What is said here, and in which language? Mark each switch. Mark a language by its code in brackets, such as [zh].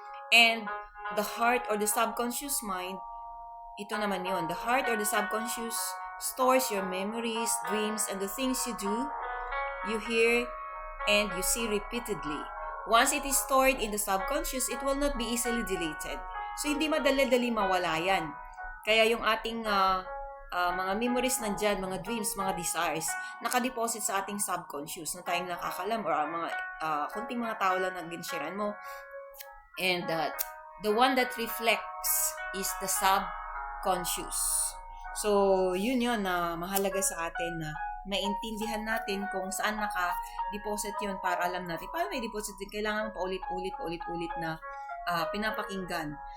[en] And the heart or the subconscious mind, [tl] ito naman yun. [en] The heart or the subconscious stores your memories, dreams, and the things you do, you hear, and you see repeatedly. Once it is stored in the subconscious, it will not be easily deleted. [tl] So, hindi madali-dali mawala yan. Kaya yung ating mga memories nandyan, mga dreams, mga desires, nakadeposit sa ating subconscious na tayong nakakalam or mga kunting mga tao lang na ginsharean mo. [en] And the one that reflects is the subconscious. [tl] So, yun na mahalaga sa atin na maintindihan natin kung saan naka-deposit yun para alam natin. Paano may deposit din? Kailangan paulit-ulit na pinapakinggan.